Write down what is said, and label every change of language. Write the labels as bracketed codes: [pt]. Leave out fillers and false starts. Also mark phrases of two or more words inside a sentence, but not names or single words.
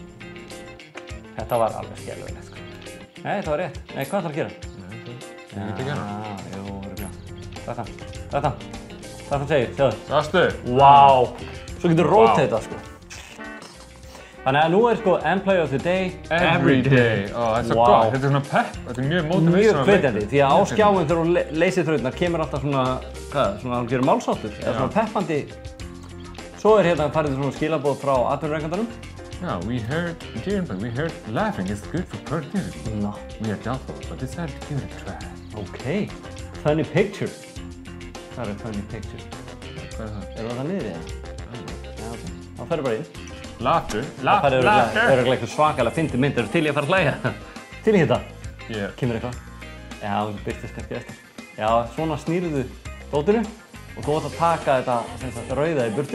[is] Þetta var alveg skelfilegt, sko. Nei, þetta var rétt. Nei, hvað ætlar að gera? Nei, ég get ekki hana. Jú, þetta. Það segir, sjáðu. Sástu? Vá! Svo getur rotatað, sko. Þannig að nú sko [en] Employee of the Day. Every day. [is] Ó, þetta er gott. Þetta er svona pepp. Þetta er mjög motivational. Mjög hvetjandi, því að á skjáin þegar þú leysir þrautirnar kemur alltaf svona, svona hann gerir málsáttur, eða svona peppandi. Svo hérna farið svona skilaboð frá atvinnurekendanum. [en] Yeah, we heard laughing is good for productivity. No. We are doubtful, but decided to give it a try. Okay. Funny picture. Það funny picture. [is] Hvað það? Erum við það niður í það? Já, ok. Þá ferðu bara inn. Laughter. Það er örugglega eitthvað svakalega fyndið mynd. Eru til í að fara að hlæja? Til í þetta? Kemur eitthvað? Já, það birtist kannski eftir. Já, svona snýrðu dótinu og þú átt að taka þetta rauða í burtu.